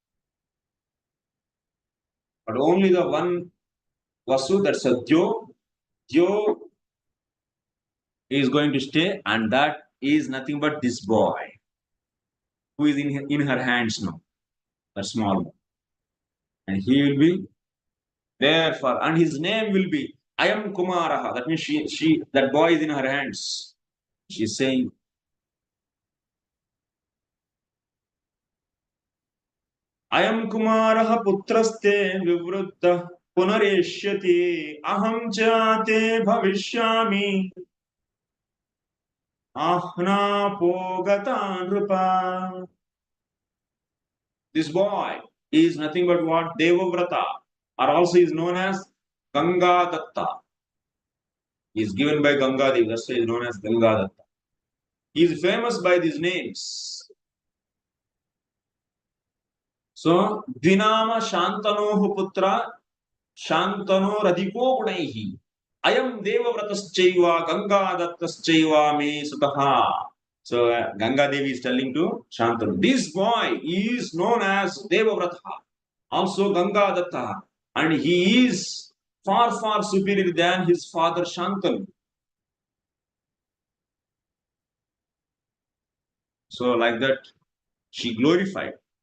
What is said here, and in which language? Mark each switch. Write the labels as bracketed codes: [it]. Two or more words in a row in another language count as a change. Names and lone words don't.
[en] But only the one Vasu, that's a Dyo is going to stay, and that is nothing but this boy who is in her hands now, the small one. And he will be there for, and his name will be I am Kumaraha. That means that boy is in her hands. She's saying, [sa] अयं कुमारः पुत्रस्ते विवृद्धः पुनरेष्यति अहं जाते भविष्यामि अह्न पोगत नृप. [en] This boy is nothing but what? Devavrata, or also is known as Ganga Datta. He is given by Ganga Devi, that's why he is known as Ganga Datta. He is famous by these names. So, [sa] द्विनामा शान्तनोः पुत्रः शान्तनो राधिको गुणैः. अयं देवव्रतश्चैव गङ्गादत्तश्चैव मे सुतः. [en] So, Ganga Devi is telling to Shantanu, this boy is known as Devavrata, also Ganga Datta, and he is far, far superior than his father Shantanu. So, like that, she glorified.